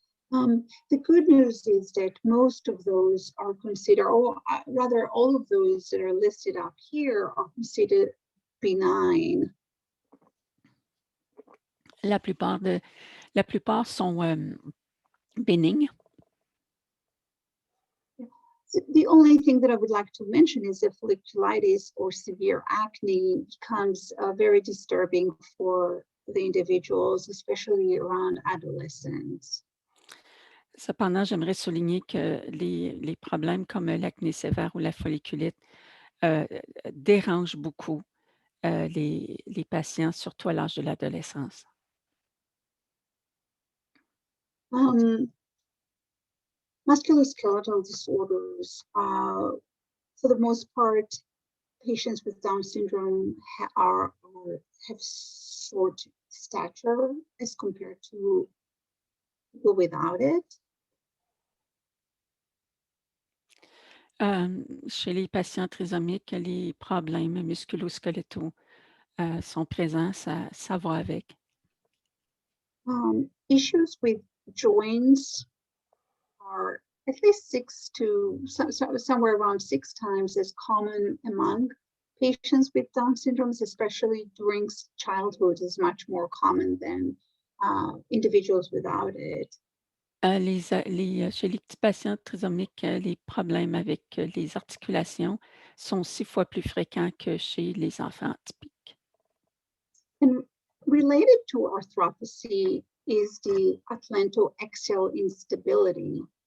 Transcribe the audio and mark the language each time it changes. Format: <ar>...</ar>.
<en>The good news is that most of those are considered, or rather all of those that are listed up here are considered benign.</en> <fr>La plupart sont bénignes.</fr> <en>The only thing that I would like to mention is that folliculitis or severe acne becomes very disturbing for the individuals, especially around adolescents.</en> <fr>Cependant, j'aimerais souligner que les problèmes comme l'acné sévère ou la folliculite dérangent beaucoup les patients, surtout à l'âge de l'adolescence.</fr> <en>Musculoskeletal disorders, for the most part, patients with Down syndrome have short stature as compared to people without it.</en> <fr>Chez les patients trisomiques, les problèmes musculo-squelettaux sont présents, ça va avec.</fr> <en>Issues with joints are at least somewhere around 6 times as common among patients with Down syndrome, especially during childhood, is much more common than individuals without it.</en> <fr>Chez les petits patients trisomiques, les problèmes avec les articulations sont 6 fois plus fréquents que chez les enfants typiques.</fr> <en>And related to arthropathy is the atlantoaxial instability.</en>